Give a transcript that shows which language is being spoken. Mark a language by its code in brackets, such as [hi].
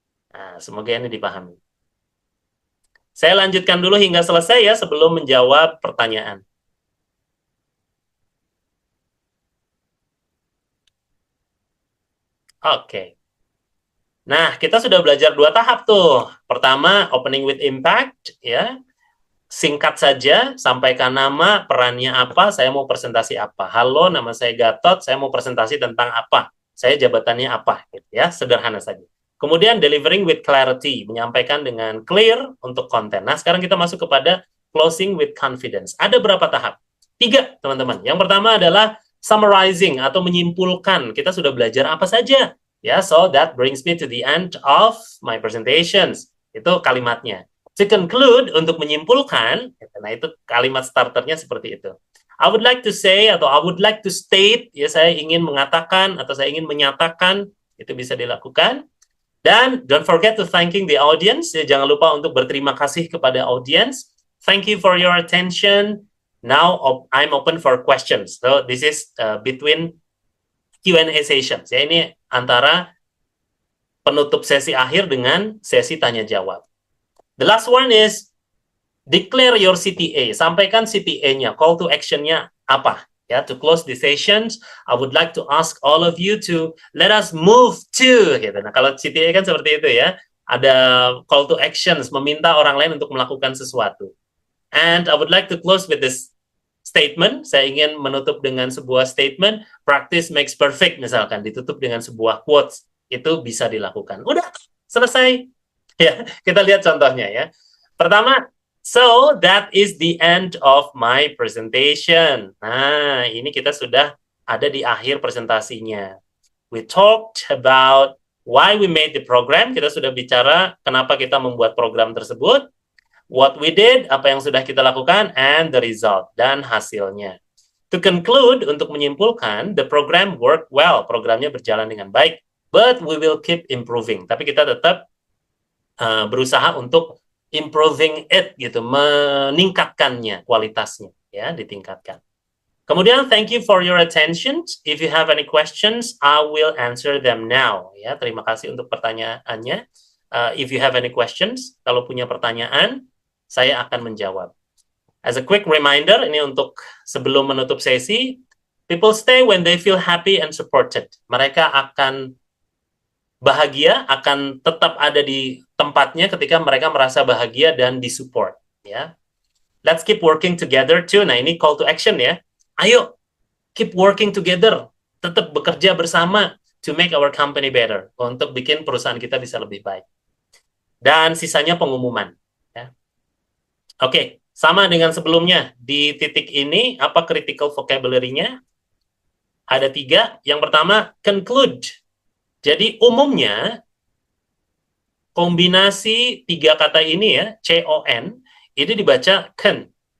[id] Nah, semoga ini dipahami. Saya lanjutkan dulu hingga selesai ya sebelum menjawab pertanyaan. Oke. Nah, kita sudah belajar 2 tahap tuh. [en] Pertama, opening with impact, ya. [id] Singkat saja, sampaikan nama, perannya apa, saya mau presentasi apa. Halo, nama saya Gatot, saya mau presentasi tentang apa. Saya jabatannya apa, gitu ya. Sederhana saja. Kemudian [en] delivering with clarity, [id] menyampaikan dengan clear untuk konten. Nah, sekarang kita masuk kepada closing with confidence. Ada berapa tahap? 3, teman-teman. Yang pertama adalah summarizing atau menyimpulkan. Kita sudah belajar apa saja. [en] Ya, so that brings me to the end of my presentations. [id] Itu kalimatnya. [en] To conclude, [id] untuk menyimpulkan, nah itu kalimat starternya seperti itu. [en] I would like to say [id] atau [en] I would like to state, [id] ya saya ingin mengatakan atau saya ingin menyatakan, itu bisa dilakukan. Dan [en] don't forget to thanking the audience, [id] ya jangan lupa untuk berterima kasih kepada audience. [en] Thank you for your attention. Now I'm open for questions. So this is between Q&A sessions. [id] Ya ini antara penutup sesi akhir dengan sesi tanya jawab. [en] The last one is declare your CTA. [id] Sampaikan CTA-nya, [en] call to action-nya apa? Ya, to close the sessions, I would like to ask all of you to let us move to. [id] Gitu. Nah, kalau CTA kan seperti itu ya. Ada call to actions, meminta orang lain untuk melakukan sesuatu. [en] And I would like to close with this statement. [id] Saya ingin menutup dengan sebuah statement. [en] Practice makes perfect, [id] misalkan. Ditutup dengan sebuah quotes. Itu bisa dilakukan. Udah, selesai. Ya, kita lihat contohnya ya. Pertama, [en] so that is the end of my presentation. [id] Nah, ini kita sudah ada di akhir presentasinya. [en] We talked about why we made the program. [id] Kita sudah bicara kenapa kita membuat program tersebut. [en] What we did, [id] apa yang sudah kita lakukan, [en] and the result, [id] dan hasilnya. [en] To conclude, [id] untuk menyimpulkan, [en] the program worked well. [id] Programnya berjalan dengan baik. [en] But we will keep improving. [id] Tapi kita tetap berusaha untuk [en] improving it [id] gitu, meningkatkannya, kualitasnya ya, ditingkatkan. Kemudian [en] thank you for your attention. If you have any questions, I will answer them now. [id] Ya, terima kasih untuk pertanyaannya. [en] If you have any questions, [id] kalau punya pertanyaan, saya akan menjawab. [en] As a quick reminder, [id] ini untuk sebelum menutup sesi, [en] people stay when they feel happy and supported. [id] Mereka akan bahagia, akan tetap ada di tempatnya ketika mereka merasa bahagia dan disupport. [en] Ya, let's keep working together too. [id] Nah, ini call to action ya. Ayo, [en] keep working together. [id] Tetap bekerja bersama [en] to make our company better. [id] Untuk bikin perusahaan kita bisa lebih baik. Dan sisanya pengumuman. Ya. Oke, sama dengan sebelumnya. Di titik ini, apa critical vocabulary-nya? Ada 3. Yang pertama, conclude. Jadi umumnya kombinasi 3 kata ini ya, C-O-N, ini dibaca con.